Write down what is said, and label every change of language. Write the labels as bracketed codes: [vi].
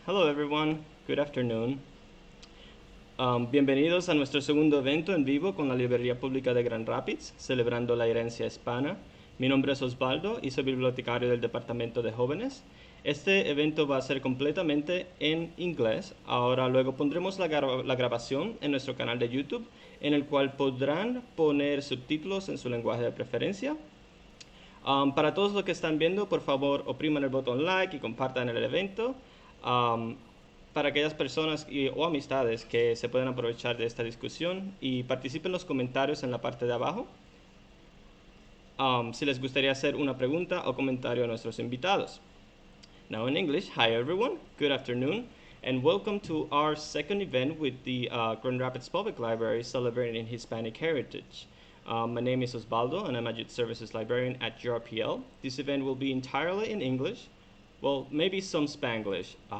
[en] Hello everyone, good afternoon. [es] Bienvenidos a nuestro segundo evento en vivo con la Librería Pública de Grand Rapids, celebrando la herencia hispana. Mi nombre es Osvaldo y soy bibliotecario del Departamento de Jóvenes. Este evento va a ser completamente en inglés. Ahora luego pondremos la grabación en nuestro canal de YouTube, en el cual podrán poner subtítulos en su lenguaje de preferencia. Para todos los que están viendo, por favor, opriman el botón like y compartan el evento. Para aquellas personas o amistades que se pueden aprovechar de esta discusión y participen en los comentarios en la parte de abajo. Si les gustaría hacer una pregunta o comentario a nuestros invitados. [en] Now in English, hi everyone, good afternoon, and welcome to our second event with the Grand Rapids Public Library celebrating Hispanic heritage. My name is Osvaldo, and I'm a Youth Services Librarian at GRPL. This event will be entirely in English, well, maybe some Spanglish.